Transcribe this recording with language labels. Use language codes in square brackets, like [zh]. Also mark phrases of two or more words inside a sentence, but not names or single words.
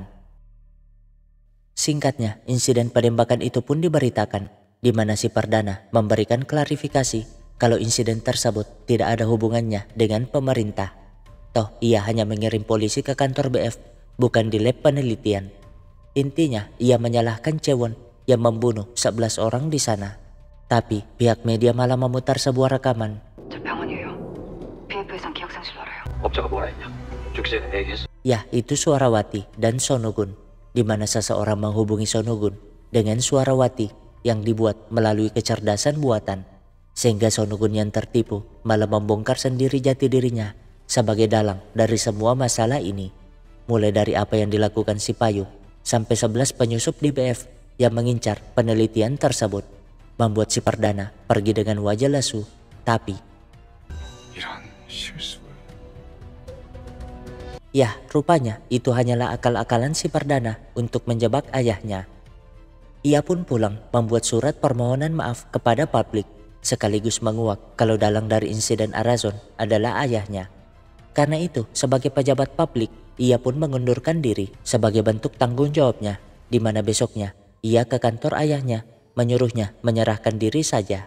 [id] Singkatnya, insiden penembakan itu pun diberitakan, di mana si Perdana memberikan klarifikasi kalau insiden tersebut tidak ada hubungannya dengan pemerintah. Toh ia hanya mengirim polisi ke kantor BF, bukan di lab penelitian. Intinya ia menyalahkan Chewon yang membunuh 11 orang di sana. Tapi pihak media malah memutar sebuah rekaman. [ko] 저 병원이에요. BF에선 기억상실 알아요. 업자가 뭐라 했냐? 죽기 전에 얘기했어. [id] Ya, itu suara Wati dan Sonugun, di mana seseorang menghubungi Sonugun dengan suara Wati yang dibuat melalui kecerdasan buatan, sehingga Sonugun yang tertipu malah membongkar sendiri jati dirinya sebagai dalang dari semua masalah ini. Mulai dari apa yang dilakukan si Payung sampai 11 penyusup di BF yang mengincar penelitian tersebut, membuat si Perdana pergi dengan wajah lesu. Tapi [ko] 이런 실수. [id] ya, rupanya itu hanyalah akal-akalan si Perdana untuk menjebak ayahnya. Ia pun pulang membuat surat permohonan maaf kepada publik, sekaligus menguak kalau dalang dari insiden Arazon adalah ayahnya. Karena itu, sebagai pejabat publik, ia pun mengundurkan diri sebagai bentuk tanggung jawabnya, di mana besoknya ia ke kantor ayahnya, menyuruhnya menyerahkan diri saja.